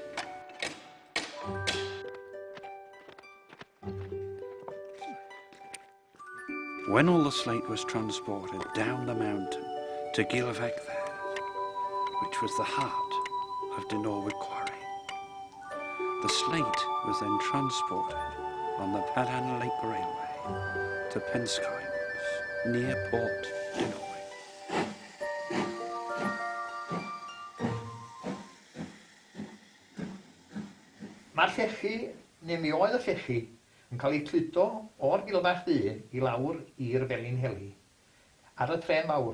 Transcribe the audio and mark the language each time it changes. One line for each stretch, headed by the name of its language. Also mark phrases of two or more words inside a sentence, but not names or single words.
English: When all the slate was transported down the mountain to Gilfach there, which was the heart of Dinorwig Quarry, the slate was then transported on the Padan Lake Railway to Penskines, near Port Dinorwig.
Welsh: Mae'r llechi, neu mi oedd y llechi, yn cael ei cludo o'r Gilfach Ddu i lawr i'r Felin Heli ar y tren mawr.